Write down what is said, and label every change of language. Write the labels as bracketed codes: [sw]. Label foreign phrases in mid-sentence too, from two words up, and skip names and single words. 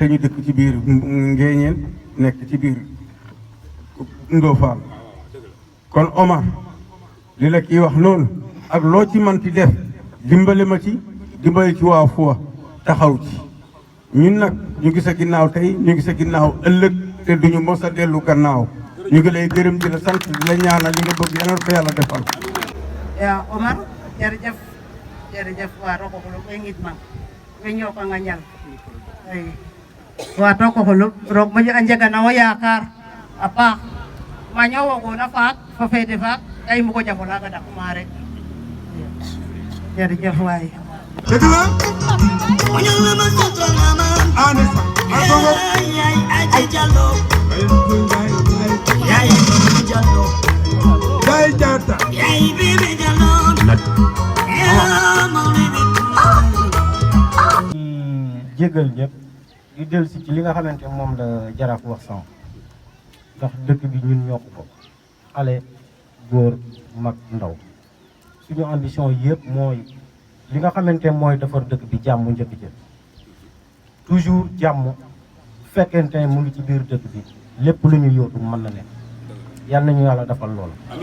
[wo] te ñu dëkk ci biir Ngéeñeen nekk ci biir Ndofane kon Omar li la kii wax noonu ak loo ci manti def dimbale ma ci dimbale ci waa Fouta taxaw ci ñun nag ñu ngi sa ginnaaw tey ñu ngi sa ginnaaw ëllëg te duñu mos a dellu gannaaw ñu ngi lay gërëm di la sant di la ñaanal li nga bëgg yàlla ko yàlla defal. [srr] Ya Omar [wo] jërëjëf jërëjëf waa Rokoxolu [srr] koy ngidmang we ñooka nga ñal ay waa Rokoxolu roog moƴo a njega na wo yaakaar a paax ma ñowoogona faak fo feede faak ka i mbugo jafo laaga dakuma [wo] rek jërëjëf waay dëgg la ane sax agogo Yaay Jaata jégal ñëpp di dellu si ci li nga xamante moom la jaraaf wax sànq ndax dëkk bi ñun ñoo ko bokk xale góor mag ndaw suñu ambition yëpp mooy li nga xamante mooy defar dëkk bi jàmm njëkk jël toujours jàmm bu fekkente ne mu ngi ci biir dëkk bi lépp lu ñu yóotu mën na nekk yal nañu yàlla defal loolu